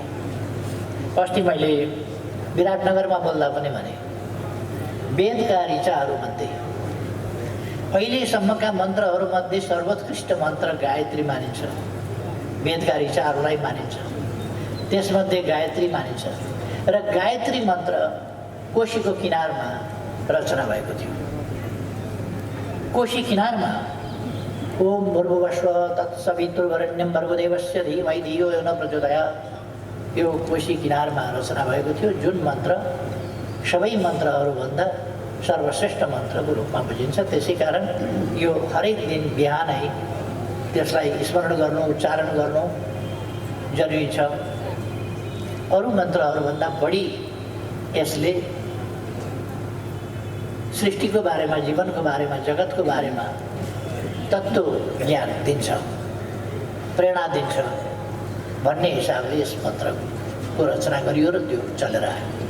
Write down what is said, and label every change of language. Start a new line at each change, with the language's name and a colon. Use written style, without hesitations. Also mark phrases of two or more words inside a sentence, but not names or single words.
Nepali: अस्ति मैले विराटनगरमा बोल्दा पनि भने वेदका ऋचाहरूमध्ये अहिलेसम्मका मन्त्रहरूमध्ये सर्वोत्कृष्ट मन्त्र गायत्री मानिन्छ। वेदका ऋचाहरूलाई मानिन्छ, त्यसमध्ये गायत्री मानिन्छ। र गायत्री मन्त्र कोशीको किनारमा रचना भएको थियो। कोशी किनारमा
Sanskrit: ओम भूर्भुवस्व तत्सवितुर्वरेण्यं भर्गोदेवस्य धीमहि धियो यो न प्रचोदयात्,
Nepali: यो कोशी किनारमा रचना भएको थियो, जुन मन्त्र सबै मन्त्रहरूभन्दा सर्वश्रेष्ठ मन्त्रको रूपमा बुझिन्छ। त्यसै कारण यो हरेक दिन बिहानै त्यसलाई स्मरण गर्नु, उच्चारण गर्नु जरुरी छ। अरू मन्त्रहरूभन्दा बढी यसले सृष्टिको बारेमा, जीवनको बारेमा, जगतको बारेमा तत्त्व ज्ञान दिन्छ, प्रेरणा दिन्छ भन्ने हिसाबले यस मन्त्रको रचना गरियो र त्यो चलेर आयो।